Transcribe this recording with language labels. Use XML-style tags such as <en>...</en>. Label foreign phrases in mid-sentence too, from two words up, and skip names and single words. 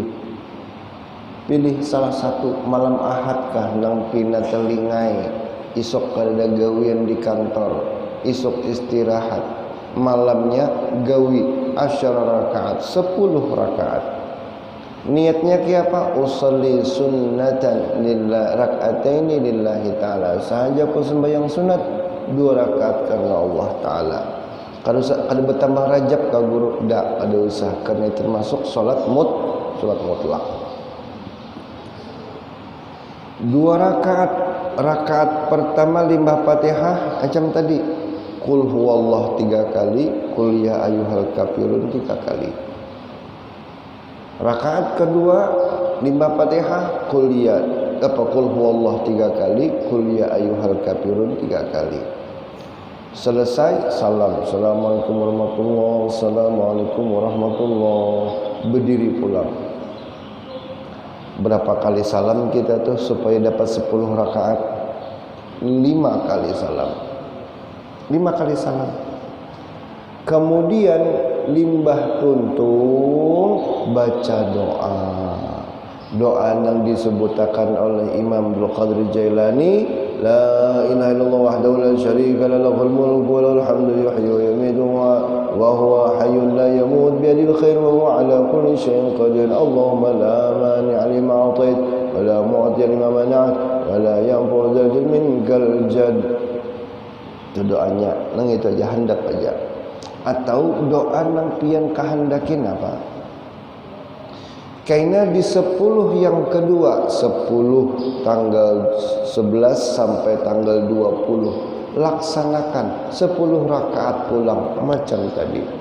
<bjn>Pilih salah satu malam Ahad kah nang pina telingai. Isok kada gawian di kantor, isok istirahat, malamnya gawi 10 rakaat, 10 rakaat. Niatnya kiapa?</bjn> <ar>أصلي سنة لله ركعتين لله تعالى.</ar> <bjn>Sahaja ku sembahyang sunat 2 rakaat karena</bjn> <ar>الله تعالى.</ar> <bjn>Kalau ada bertambah Rajab ka guru dak ada usah karena termasuk salat mutlak. 2 rakaat pertama limbah Fatihah macam tadi.</bjn> <ar>قل هو الله 3 kali, قل يا أيها الكافرون 3 kali.</ar> <bjn>Rakaat kedua limbah Fatihah</bjn> <ar>قل هو الله</ar> <bjn>3 kali,</bjn> <ar>قل يا أيها الكافرون 3 kali.</ar> <bjn>Selesai salam.</bjn> <ar>السلام عليكم ورحمة الله وبركاته السلام عليكم ورحمة الله وبركاته.</ar> <bjn>Berdiri pulang. Berapa kali salam kita tuh supaya dapat 10 rakaat? 5 kali salam. 5 kali salam. Kemudian limbah tuntung baca doa. Doa yang disebutkan oleh Imam Abdul Qadir Jailani,</bjn> <ar>لا إله إلا الله وحده لا شريك له له الملك وله الحمد يحيي ويميت و وهو حي لا يموت بيده الخير وهو على كل شيء قدير. اللهم لا مانع لما أعطيت ولا معطي لما منعت ولا ينفع ذا الجد منك الجد.</ar> <bjn>Itu doanya, nang itu aja hendak aja. Atau doa nang pian kahandakin apa? Kaina di 10 yang kedua, 10 tanggal 11 sampai tanggal 20, laksanakan 10 rakaat pulang macam tadi.</bjn>